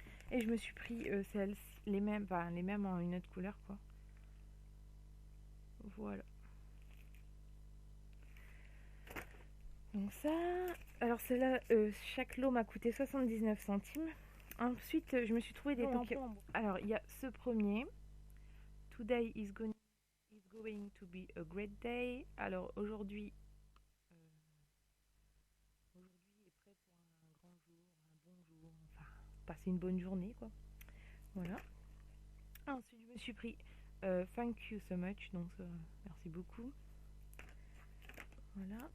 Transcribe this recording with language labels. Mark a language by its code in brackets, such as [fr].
[fr] Et je me suis pris les mêmes en une autre couleur, quoi. Voilà. Donc ça, alors celle-là, chaque lot m'a coûté 79 centimes. Ensuite, je me suis trouvé des tampons. Alors, il y a ce premier. [en] Today is going to be a great day. [fr] Alors, aujourd'hui est prêt pour un grand jour, un bon jour. Enfin, passer une bonne journée, quoi. Voilà. Ensuite, je me suis pris [en] thank you so much. [fr] Donc, merci beaucoup. Voilà.